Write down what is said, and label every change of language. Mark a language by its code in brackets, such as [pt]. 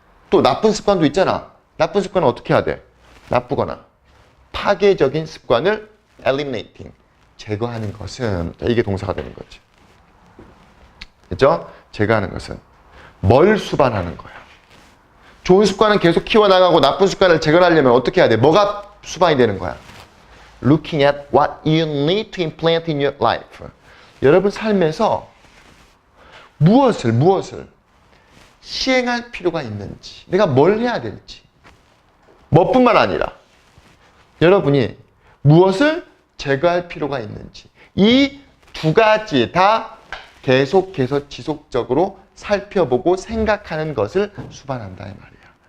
[ko] 또 나쁜 습관도 있잖아. 나쁜 습관은 어떻게 해야 돼? 나쁘거나 파괴적인 습관을 eliminating, 제거하는 것은, 이게 동사가 되는 거지. 그렇죠? 제거하는 것은 뭘 수반하는 거야? 좋은 습관은 계속 키워나가고 나쁜 습관을 제거하려면 어떻게 해야 돼? 뭐가 수반이 되는 거야? [en] Looking at what you need to implant in your life. [ko] 여러분 삶에서 무엇을 시행할 필요가 있는지, 내가 뭘 해야 될지, 뭐뿐만 아니라 여러분이 무엇을 제거할 필요가 있는지, 이 두 가지 다 계속해서 지속적으로 살펴보고 생각하는 것을 수반한다 이 말이야.